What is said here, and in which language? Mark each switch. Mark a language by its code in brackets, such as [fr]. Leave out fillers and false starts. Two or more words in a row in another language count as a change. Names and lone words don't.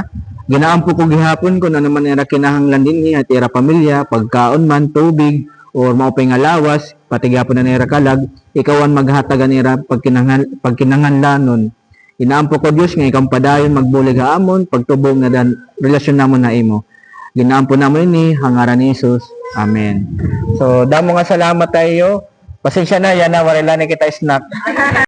[war] Ginaampo ko gihapon kung ano man era kinahanglan dinhi at era pamilya, pagkaon man, tubig or maupay nga lawas, pati gihapon na era kalag, ikaw ang maghatagan nira pagkinahanglanon. Inaampo ko Dios nga ikaw padayon magbulig ha amon pagtubong nga dan relasyon namon na imo. Ginaampo namon ini hangaran ni Jesus. Amen. So, damo nga salamat tayo. Pasensya na yan na wala na kita snack.